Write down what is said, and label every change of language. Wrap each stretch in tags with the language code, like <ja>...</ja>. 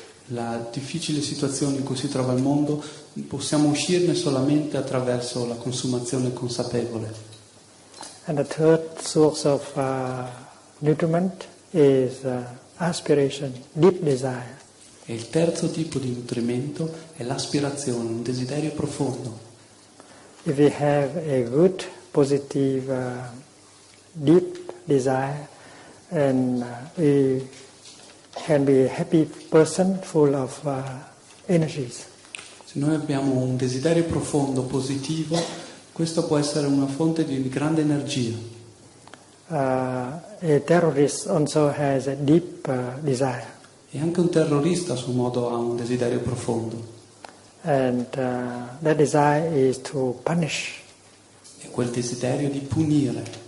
<it>La difficile situazione in cui si trova il mondo possiamo uscirne solamente attraverso la consumazione consapevole.</it> <en>And the third source of nutriment is aspiration, deep desire.</en> <it>E il terzo tipo di nutrimento è l'aspirazione, un desiderio profondo.</it> <en>If we have a good, positive, deep desire, and we can be a happy person full of energies.</en> <it>Se noi abbiamo un desiderio profondo, positivo, questo può essere una fonte di grande energia.</it> <en>A terrorist also has a deep desire,</en> <it>E anche un terrorista a suo modo ha un desiderio profondo.</it> <en>and that desire is to punish.</en> <it>È quel desiderio di punire.</it>